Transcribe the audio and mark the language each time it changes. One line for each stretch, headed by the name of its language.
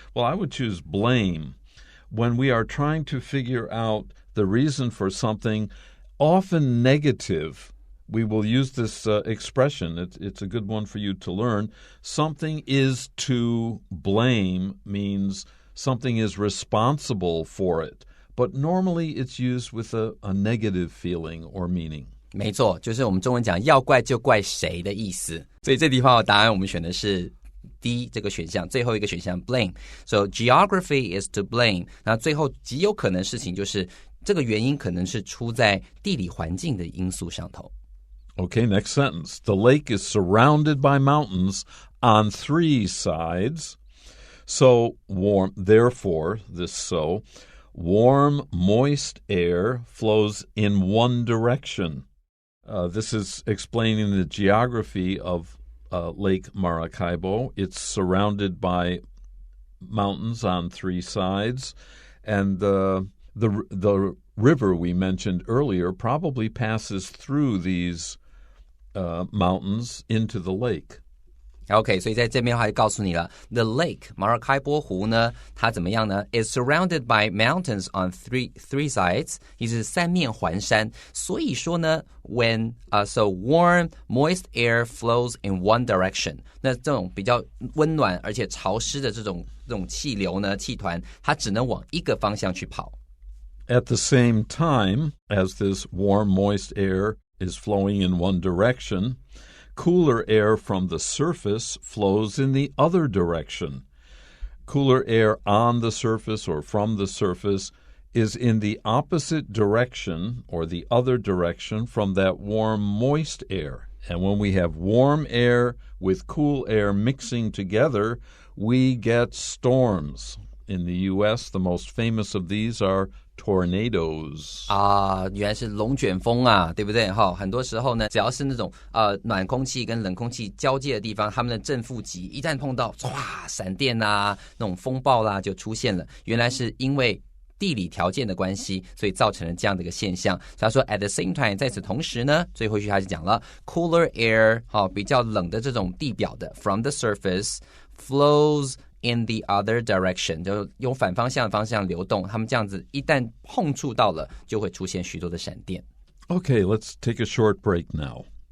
English: Well, I would choose blame. When we are trying to figure out the reason for something, often negative, we will use this expression. It's a good one for you to learn. Something is to blame means something is responsible for it. But normally it's used with a negative feeling or meaning.
Chinese: 没错，就是我们中文讲要怪就怪谁的意思。所以这地方的答案我们选的是 D 这个选项，最后一个选项 blame.
English: So geography is to blame.
Chinese: 那最后极有可能事情就是这个原因可能是出在地理环境的因素上头。
English: Okay, next sentence. The lake is surrounded by mountains on 3 sides. So warm, therefore, warm, moist air flows in one direction. This is explaining the geography of Lake Maracaibo. It's surrounded by mountains on 3 sides, and the river we mentioned earlier probably passes through these mountains into the lake.
Chinese: OK, 所以在这边的话就告诉你了
English: The lake,
Chinese: 马尔开波湖呢它怎么样呢
English: is surrounded by mountains on three sides
Chinese: 也就是3面环山所以说呢
English: so warm, moist air flows in one direction
Chinese: 那这种比较温暖而且潮湿的这种气流呢气团它只能往一个方向去跑
English: At the same time as this warm, moist air is flowing in one direction, cooler air from the surface flows in the other direction. Cooler air on the surface or from the surface is in the opposite direction or the other direction from that warm, moist air. And when we have warm air with cool air mixing together, we get storms. In the U.S., the most famous of these are tornadoes.
Chinese: 原来是龙卷风啊，对不对？很多时候呢，只要是那种暖空气跟冷空气交界的地方，它们的正负极一旦碰到，唰，闪电啊，那种风暴啦就出现了。原来是因为地理条件的关系，所以造成了这样的一个现象。他说
English: at the same time
Chinese: 在此同时呢，最后一句他就讲了
English: cooler air
Chinese: 比较冷的这种地表的
English: from the surface flows in the other direction
Chinese: 就用反方向的方向流动他们这样子一旦碰触到了就会出现许多的闪电
English: Okay, let's take a short break now.